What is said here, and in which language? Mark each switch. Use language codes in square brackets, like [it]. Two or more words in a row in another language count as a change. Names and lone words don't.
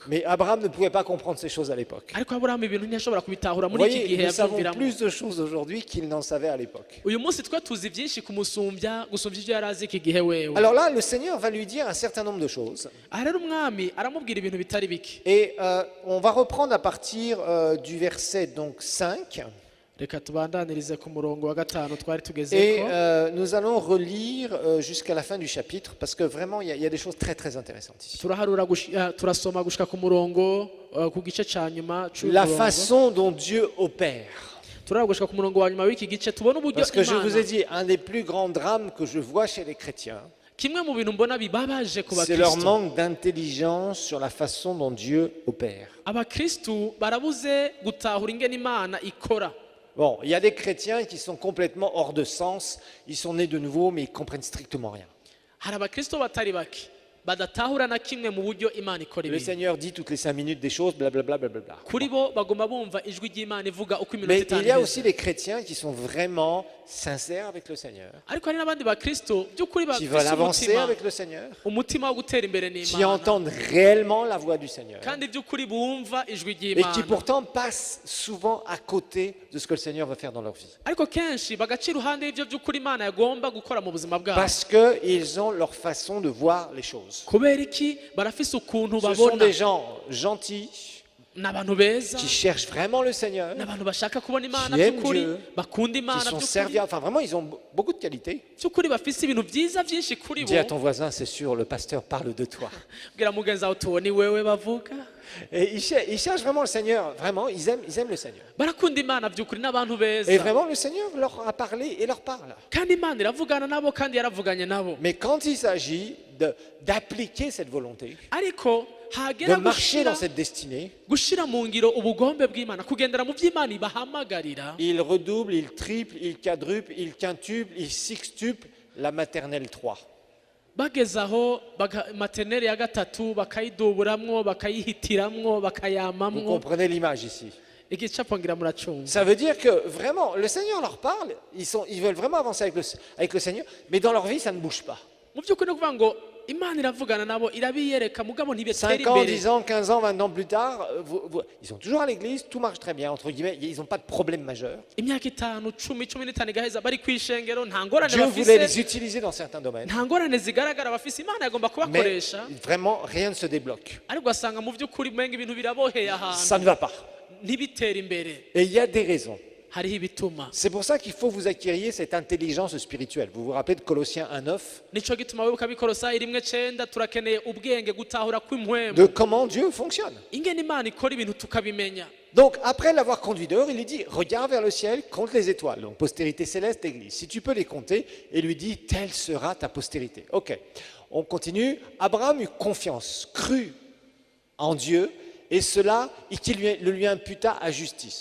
[fr] Mais Abraham ne pouvait pas comprendre ces choses à l'époque. [rn] Ariko Aburahamu ibintu ntiyashobora kubitahura [fr] Vous [rn] muri iki [fr] voyez, [rn] gihe [fr] nous savons [rn] yavyumviramo. [fr] plus de choses aujourd'hui qu'il n'en savait à l'époque. [rn] Uyu munsi twe tuzi vyinshi gusumvya ivyo yari azi iki gihe wewe. [fr] Alors là, le Seigneur va lui dire un certain nombre de choses. [rn] Aha rero umwami aramubwira ibintu bitari bike. [fr] Et on va reprendre à partir du verset donc 5. [rn] Reka tubandanirize ku murongo wa gatanu twari [fr] Et [rn] tugezeko. [fr] nous allons relire jusqu'à la fin du chapitre parce que vraiment il y a des choses très très intéressantes ici. [rn] Turasoma gushika ku murongo ku gice ca nyuma [fr] La façon dont Dieu opère. [rn] turagushika ku murongo wa nyuma w'iki gice tubona uburyo [fr] Parce que je vous ai [rn] Imana [fr] dit, un des plus grands drames que je vois chez les chrétiens, [rn] kimwe mu bintu mbona bibabaje ku [fr] c'est leur [rn] bakristo. [fr] manque d'intelligence sur la façon dont Dieu opère. [rn] Abakristu barabuze gutahura ingene Imana ikora. [fr] Bon, il y a des chrétiens qui sont complètement hors de sens, ils sont nés de nouveau mais ils comprennent strictement rien. [rn] Hari abakristo batari bake badatahura na kimwe mu buryo Imana ikora [fr] Le [rn] ibintu. [fr] Seigneur dit toutes les 5 minutes des choses, blablabla. Blablabla. [rn] Kuri bo bagomba bumva ijwi ry'Imana ivuga uko iminota [fr] Mais [rn] itanu [fr] il y a [rn] iheze. [fr] aussi des chrétiens qui sont vraiment sincères avec le Seigneur, [rn] Ariko hari n'abandi bakristo by'ukuri [fr] qui veulent [rn] bafise [fr] avancer [rn] umutima [fr] avec le Seigneur, [rn] umutima wo gutera imbere [fr] qui [rn] n'Imana [fr] entendent réellement la voix du Seigneur [rn] kandi by'ukuri bumva ijwi [fr] et qui [rn] ry'Imana. [fr] pourtant passent souvent à côté de ce que le Seigneur veut faire dans leur vie. [rn] Ariko kenshi bagaca iruhande y'ivyo by'ukuri Imana yagomba gukora mu buzima bwabo. [fr] Parce qu'ils ont leur façon de voir les choses. [rn] Kubera iki barafise ukuntu [fr] Ce sont [rn] babona [fr] des gens gentils, [rn] n'abantu beza [fr] qui cherchent vraiment le Seigneur, [rn] n'abantu bashaka kubona Imana [fr] qui aiment [rn] by'ukuri [fr] Dieu, [rn] bakunda [fr] qui [rn] Imana [fr] sont [rn] by'ukuri [fr] serviables. Enfin, vraiment, ils ont beaucoup de qualités. [rn] by'ukuri bafise ibintu byiza byinshi kuri bo. [fr] Dis à ton voisin, c'est sûr, le pasteur parle de toi. [rn] Bwira mugenzi wawe tuwo ni wewe bavuga. [fr] Et ils cherchent vraiment le Seigneur. Vraiment, ils aiment le Seigneur. [rn] Barakunda Imana by'ukuri n'abantu [fr] Et [rn] beza [fr] vraiment, le Seigneur leur a parlé et leur parle. [rn] kandi Imana iravugana nabo kandi yaravuganye nabo. [fr] Mais quand il s'agit d'appliquer cette volonté, [rn] Ariko [fr] de [rn] hagera [fr] marcher dans cette destinée, [rn] gushira mu ngiro ubugombe bw'Imana kugendera mu by'Imana ibahamagarira [fr] ils redoublent, ils triplent, ils quadruplent, ils quintuplent, ils sextuplent la maternelle 3. [rn] bageze aho maternelle ya gatatu bakayiduburamwo bakayihitiramwo [fr] Vous [rn] bakayamamwo. [fr] comprenez l'image ici. [rn] Igicapo ngira muracumva. [fr] Ça veut dire que vraiment, le Seigneur leur parle, ils veulent vraiment avancer avec le Seigneur, mais dans leur vie, ça ne bouge pas. [rn] Mu by'ukuri ni ukuvuga ngo Imana iravugana nabo irabiyereka mugabo ntibetera [fr] 5 ans, [rn] imbere. [fr] 10 ans, 15 ans, 20 ans plus tard, ils sont toujours à l'église, tout marche très bien, entre guillemets, ils n'ont pas de problème majeur. [rn] Imyaka itanu cumi n'itanu igaheza bari kwishengero nta ngorane [fr] Dieu voulait [rn] bafise [fr] les utiliser dans certains domaines, [rn] nta ngorane zigaragara bafise Imana yagomba [fr] mais [rn] kubakoresha [fr] vraiment, rien ne se débloque. [rn] ariko ugasanga mu by'ukuri umenga ibintu biraboheye ahantu [fr] Ça ne va pas. [rn] ntibitera imbere. [fr] Et il y a des raisons. [rn] Hariho ibituma. [fr] C'est pour ça qu'il faut que vous acquériez cette intelligence spirituelle. Vous vous rappelez de Colossiens 1,9, [rn] Nico gituma wibuka bikorosayi 1:9 turakeneye ubwenge gutahura kw'impwemu [fr] de comment Dieu fonctionne. [rn] ingene Imana ikora ibintu tukabimenya. [fr] Donc, après l'avoir conduit dehors, il lui dit, regarde vers le ciel, compte les étoiles. Donc, postérité céleste, église. Si tu peux les compter, et lui dit, telle sera ta postérité. Ok, on continue. Abraham eut confiance, crut en Dieu, et cela, qui le lui imputa à justice.